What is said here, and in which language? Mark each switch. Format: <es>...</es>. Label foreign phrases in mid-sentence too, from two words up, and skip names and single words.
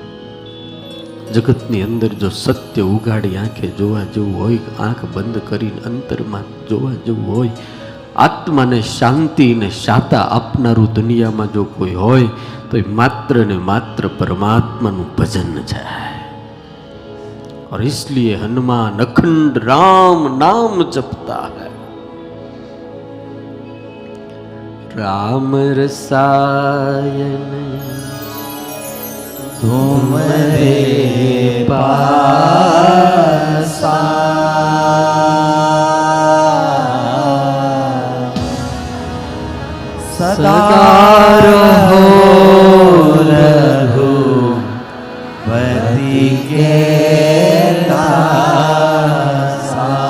<gu>જગતની અંદર જો સત્ય ઉગાડી આંખે જોવા જેવું હોય, આંખ બંધ કરીને અંતરમાં જોવા જેવું હોય, આત્માને શાંતિ ને શાતા આપનારું દુનિયામાં જો કોઈ હોય તો એ માત્ર ને માત્ર પરમાત્માનું ભજન છે.</gu> <hi>और इसलिए हनुमान अखंड राम नाम जपता है. राम रसायन तुमरे पासा सदा रहो रघुपति के दासा.</hi>